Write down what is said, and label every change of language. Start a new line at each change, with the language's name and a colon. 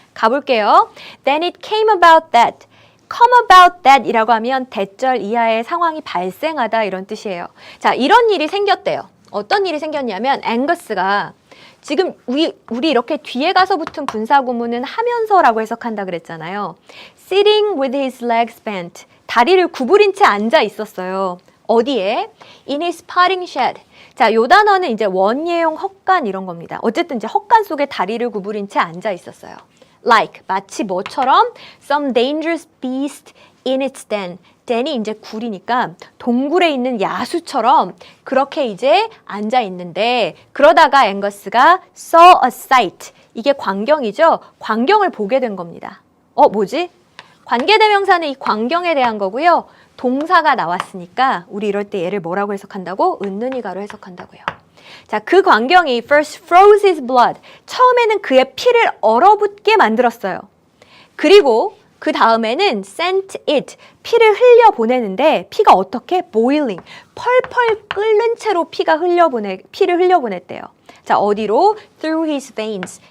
Korean: 가볼게요.
English: Then it came about that.
Korean: come about that 이라고 하면 대절 이하의 상황이 발생하다 이런 뜻이에요. 자, 이런 일이 생겼대요. 어떤 일이 생겼냐면 앵거스가 지금 우리 이렇게 뒤에 가서 붙은 분사구문은 하면서라고 해석한다 그랬잖아요.
English: Sitting with his legs bent.
Korean: 다리를 구부린 채 앉아 있었어요. 어디에?
English: In his potting shed.
Korean: 자, 요 단어는 이제 원예용 헛간 이런 겁니다. 어쨌든 이제 헛간 속에 다리를 구부린 채 앉아 있었어요.
English: Like,
Korean: 마치 뭐처럼
English: some dangerous beast in its den.
Korean: den이 이제 굴이니까 동굴에 있는 야수처럼 그렇게 이제 앉아 있는데 그러다가 앵거스가
English: saw a sight.
Korean: 이게 광경이죠. 광경을 보게 된 겁니다. 뭐지? 관계대명사는 이 광경에 대한 거고요. 동사가 나왔으니까 우리 이럴 때 얘를 뭐라고 해석한다고? 은는이가로 해석한다고요. 자, 그 광경이
English: first froze his blood.
Korean: 처음에는 그의 피를 얼어붙게 만들었어요. 그리고 그 다음에는 sent it. 피를 흘려보내는데 피가 어떻게?
English: boiling.
Korean: 펄펄 끓는 채로 피를 흘려보냈대요. 자, 어디로?
English: through his veins.